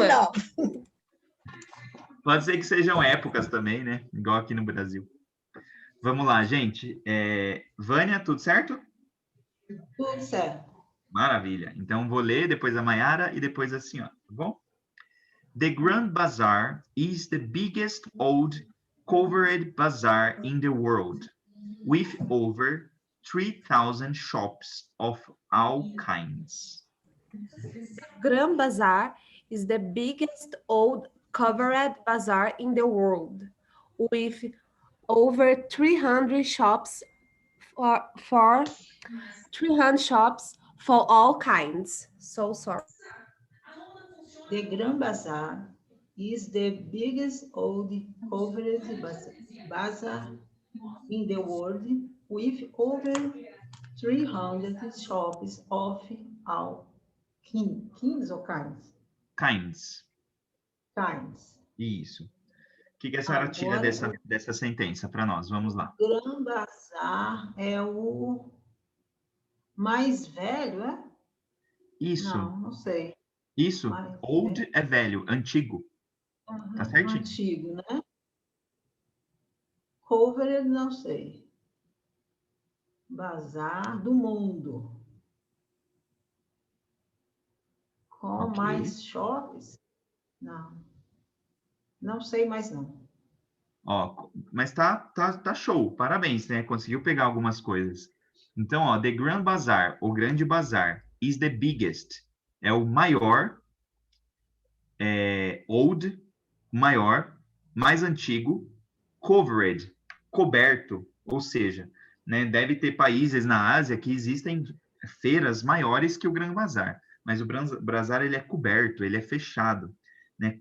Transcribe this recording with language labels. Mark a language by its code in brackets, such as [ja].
[pt] nenhuma. Não. Pode ser que sejam épocas também, né? Igual aqui no Brasil. Vamos lá, gente. Vânia, tudo certo? Tudo certo. Maravilha. Então, vou ler depois a Maiara e depois a senhora, tá bom? [en] The Grand Bazaar is the biggest old covered bazaar in the world, with over 3,000 shops of all kinds. Grand Bazaar is the biggest old covered bazaar in the world, with over 300 shops for 300 shops for all kinds. So sorry. The Grand Bazaar is the biggest old covered bazaar in the world, with over 300 shops of all kinds or kinds? Kinds. Kinds. [pt] Isso. O que a senhora tira dessa sentença para nós? Vamos lá. Grand Bazaar é o mais velho, é? Isso. Não sei. Isso. Old é velho, antigo. Tá certinho? Antigo, né? Covered, não sei. Bazar do mundo. Com Ok. mais shoppings? Não. Não sei mais não. Ó, mas tá show, parabéns, né? Conseguiu pegar algumas coisas. Então, ó, [en] The Grand Bazaar, [pt] o Grande Bazar, [en] is the biggest. [pt] É o maior, old, maior, mais antigo, covered, coberto, ou seja, né, deve ter países na Ásia que existem feiras maiores que o Grand Bazar, mas o Bazar ele é coberto, ele é fechado, né?